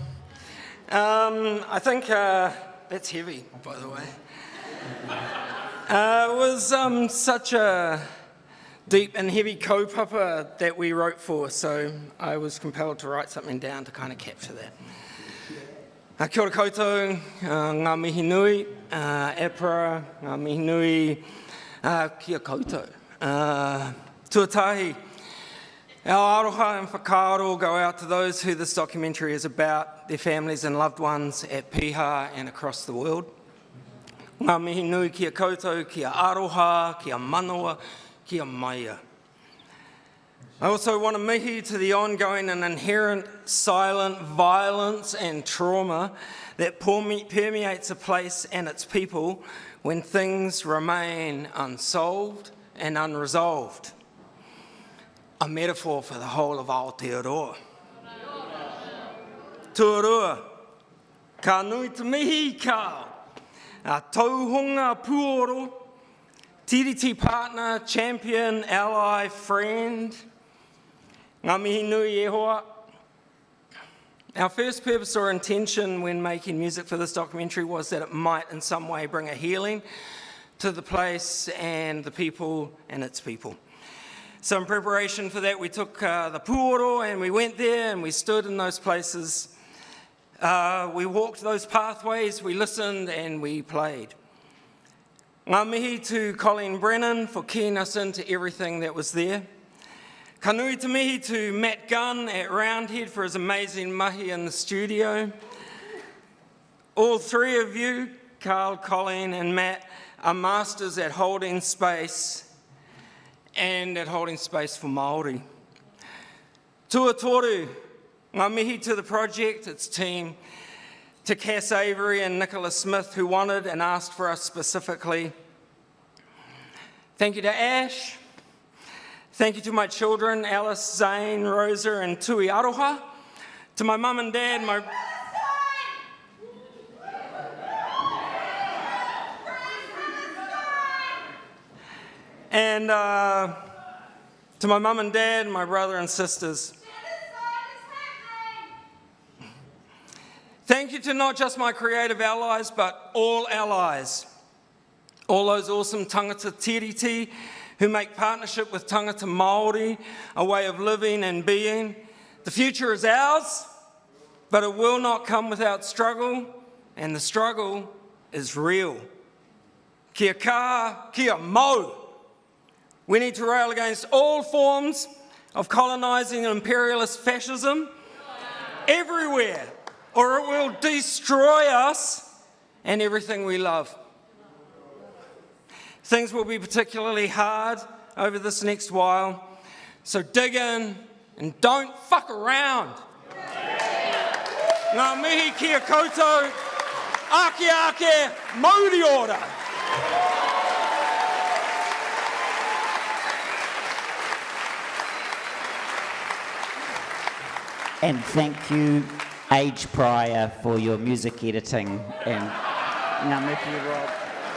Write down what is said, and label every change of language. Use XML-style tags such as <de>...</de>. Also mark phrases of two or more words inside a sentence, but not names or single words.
<en>I think that's heavy, by the way. It was such a deep and heavy kaupapa that we wrote for, so I was compelled to write something down to kind of capture that.</en> <mi>Kia ora koutou, ngā mihi nui, APRA, ngā mihi nui, kia koutou. Tuatahi.</mi> <en>Our aroha and whakaaro go out to those who this documentary is about, their families and loved ones at Piha and across the world.</en> <mi>Ngā mihi nui kia koutou, kia aroha, kia manawa, kia maia.</mi> <en>I also want to mihi to the ongoing and inherent silent violence and trauma that permeates a place and its people when things remain unsolved and unresolved. A metaphor for the whole of Aotearoa.</en> <mi>Tuarua, ka nui te mihi Karl, a tauhunga puoro,</mi> <en>TDT partner, champion, ally, friend.</en> <mi>Ngā mihi nui e hoa.</mi> <en>Our first purpose or intention when making music for this documentary was that it might in some way bring a healing to the place and the people and its people. So in preparation for that, we took the puoro and we went there and we stood in those places. We walked those pathways, we listened and we played.</en> <mi>Ngā mihi</mi> <en>to Colleen Brennan for keying us into everything that was there.</en> <mi>Ka nui te mihi</mi> <en>to Matt Gunn at Roundhead for his amazing mahi in the studio. All three of you, Karl, Colleen and Matt, are masters at holding space and at holding space for Māori.</en> <mi>Tua toru, ngā mihi</mi> <en>to the project, its team, to Cass Avery and Nicola Smith who wanted and asked for us specifically. Thank you to Ash. Thank you to my children, Alice, Zane, Rosa and Tui Aroha. To my mum and dad, and to my mum and dad, my brother and sisters. Thank you to not just my creative allies, but all allies. All those awesome</en> <mi>tangata tiriti</mi> <en>who make partnership with</en> <mi>tangata Māori</mi> <en>a way of living and being. The future is ours, but it will not come without struggle, and the struggle is real.</en> <mi>Kia kaha, kia mau.</mi> <en>We need to rail against all forms of colonising and imperialist fascism everywhere, or it will destroy us and everything we love. Things will be particularly hard over this next while, so dig in and don't fuck around.</en> <mi>Ngā mihi kia koutou, ake ake, mauri ora.</mi> <en>And thank you, Age Prior, for your music editing. And</en> <mi>ngā mihi,</mi> <en>Rob.</en>